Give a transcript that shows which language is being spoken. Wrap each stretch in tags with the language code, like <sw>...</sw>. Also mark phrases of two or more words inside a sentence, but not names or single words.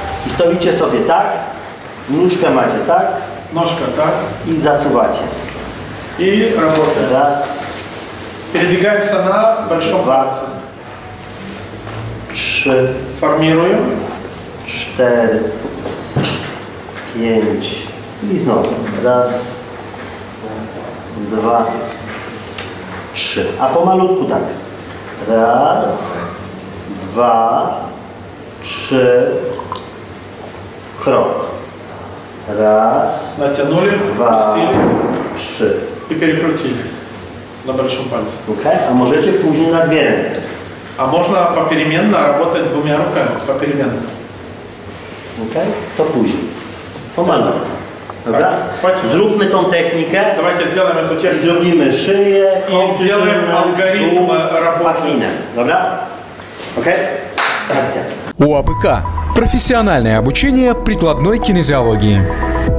<pl>stoicie sobie tak, nóżkę macie tak.</pl> <ru>Ножка так.</ru> <pl>I zasuwacie.</pl> <ru>И работаем.</ru> <pl>Raz,</pl> <ru>Передвигаемся на большом</ru> <pl>Два.</pl> <ru>пальце.</ru> <pl>3,</pl> <ru>Формируем.</ru> <pl>4, 5 i znowu. Raz, 2, 3. A pomalutku tak. Raz, 2, 3. Krok. Raz,</pl> <ru>Натянули,</ru> <pl>2,</pl> <ru>пустили</ru> <pl>3.</pl> <ru>и перекрутили на большом пальце.</ru> <pl>Okay? A możecie później na dwie ręce.</pl> <ru>А можно попеременно работать двумя руками. Попеременно.</ru> <pl>Okay? To później. Pomalutku. Dobra? Tak. Zróbmy tą technikę.</pl> <ru>Давайте сделаем эту</ru> <pl>I</pl> <ru>технику.</ru> <pl>zrobimy szyję,</pl> <ru>I сделаем алгоритм работы.</ru> <pl>pachwinę. Dobra? Okej? Akcja.</pl> <ru>УАПК. Профессиональное обучение прикладной кинезиологии.</ru>